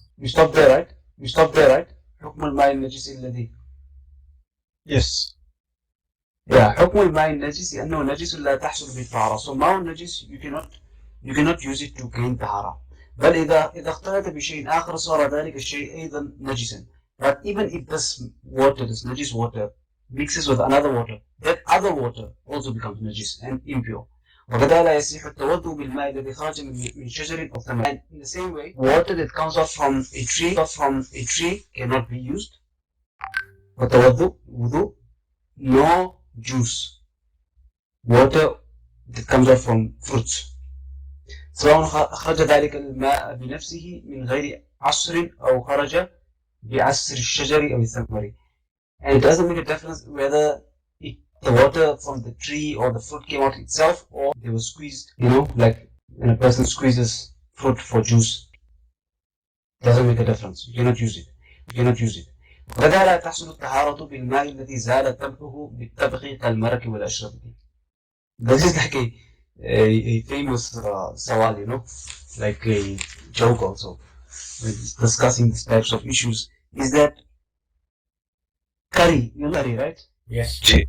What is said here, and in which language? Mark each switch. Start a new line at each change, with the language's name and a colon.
English: You stopped there, right? You stopped there, right?
Arabic: حكم الماء النجس الذي
English: Yes.
Arabic: Yeah, حكم الماء النجس أنه نجس لا تحصل به الطهارة.
English: So
Arabic: ماء النجس
English: you cannot use it to gain طهارة.
Arabic: بل إذا اختلط بشيء آخر صار ذلك الشيء أيضا نجسا.
English: But even if this water, this najis water, mixes with another water, that other water also becomes najis and impure.
Arabic: وكذا لا يصح التوضؤ بالماء الذي خرج من شجر أو ثمر.
English: And in the same way, water that comes out from a tree cannot be used. وتوضؤ wudu, no juice. Water that comes out from fruits.
Arabic: سواء خرج ذلك الماء بنفسه من غير عصر أو خرج بعصر الشجر أو الثمر.
English: And it doesn't make a difference whether the water from the tree or the fruit came out itself or they were squeezed, like when a person squeezes fruit for juice. It doesn't make a difference. You cannot use it.
Arabic: وكذا لا تحصل الطهارة بالماء الذي زال طبعه بالطبخ كالمرق والأشرب.
English: This is like a famous sawal, like a joke also, when discussing these types of issues, is that curry, you know curry, right? Yes.